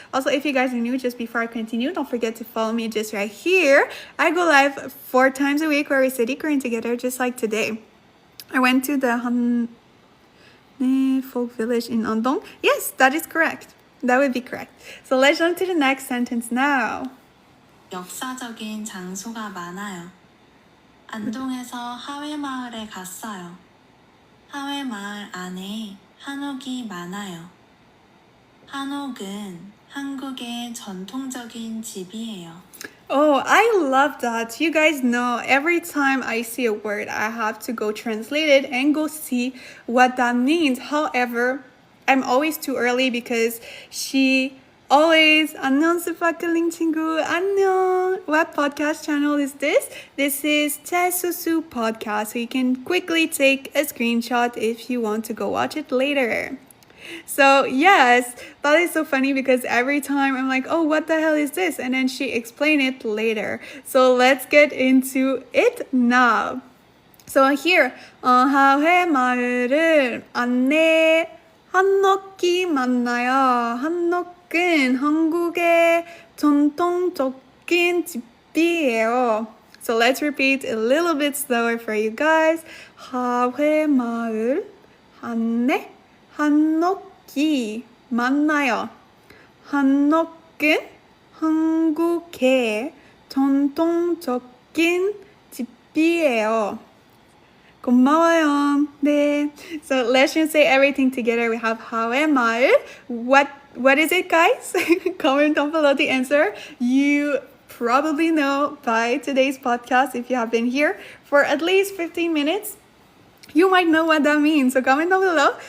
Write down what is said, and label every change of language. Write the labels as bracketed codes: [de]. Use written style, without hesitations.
[en] Also, if you guys are new, just before I continue, don't forget to follow me just right here. I go live 4 times a week where we study Korean together, just like today. I went to the Han folk village in Andong. Yes, that is correct. That would be correct. So let's jump to the next sentence now. [ko] 역사적인 장소가 많아요. 안동에서 하회마을에 갔어요. 하회마을 안에 한옥이 많아요. 한옥은 한국의 전통적인 집이에요. [en] Oh, I love that. You guys know every time I see a word, I have to go translate it and go see what that means. However, I'm always too early because she always [ko] 안녕 스파클링 친구 안녕. [en] What podcast channel is this? This is Tesusu podcast. So you can quickly take a screenshot if you want to go watch it later. So yes, that is so funny because every time I'm like, oh, what the hell is this? And then she explained it later. So let's get into it now. So here, [ko] 하회 마을을 안내 한옥이 많아요. 한옥은 한국의 전통적인 집이에요. [en] So let's repeat a little bit slower for you guys. [ko] 하회 마을 안내 한옥이 많아요. 한옥은 한국의 전통적인 집이에요. 고마워요. 네. [en] So let's just say everything together. We have 하회 마을. What is it, guys? Comment down below the answer. You probably know by today's podcast, if you have been here for at least 15 minutes, you might know what that means. So comment down below.